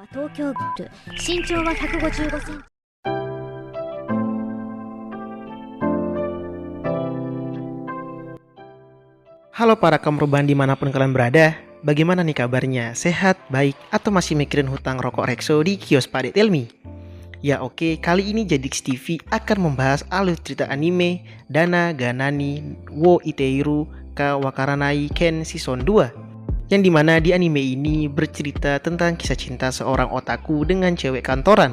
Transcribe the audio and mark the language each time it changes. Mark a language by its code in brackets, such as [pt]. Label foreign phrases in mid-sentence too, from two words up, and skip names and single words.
[ja] 胸部、身長は155センチ。 [id] Halo para kaum rebahan dimanapun kalian berada. Bagaimana nih kabarnya? Sehat, baik, atau masih mikirin hutang rokok Rexo di kios Pak Dek Tell Me? Ya oke, kali ini Jadix TV akan membahas alur cerita anime Dana Ganani wo Iteiru ka Wakaranai Ken Season 2, yang dimana di anime ini bercerita tentang kisah cinta seorang otaku dengan cewek kantoran.